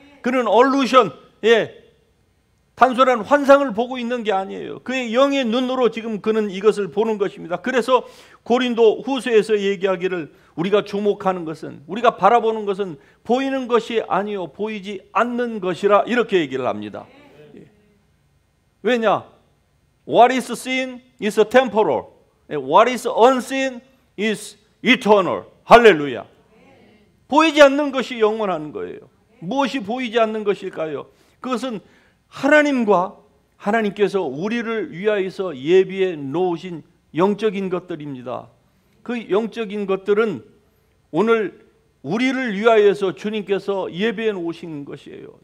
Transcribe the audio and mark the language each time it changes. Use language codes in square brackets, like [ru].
[ko] 그는 illusion, 단순한 환상을 보고 있는 게 아니에요. 그의 영의 눈으로 지금 그는 이것을 보는 것입니다. 그래서 고린도 후서에서 얘기하기를 우리가 주목하는 것은, 우리가 바라보는 것은 보이는 것이 아니요 보이지 않는 것이라 이렇게 얘기를 합니다. 왜냐? [en] What is seen is temporal. What is unseen is eternal. [ko] 할렐루야. 보이지 않는 것이 영원한 거예요. 무엇이 보이지 않는 것일까요? 그것은 하나님과 하나님께서 우리를 위하여서 예비해 놓으신 영적인 것들입니다. 그 영적인 것들은 오늘 우리를 위하여서 주님께서 예비해 놓으신 것이에요.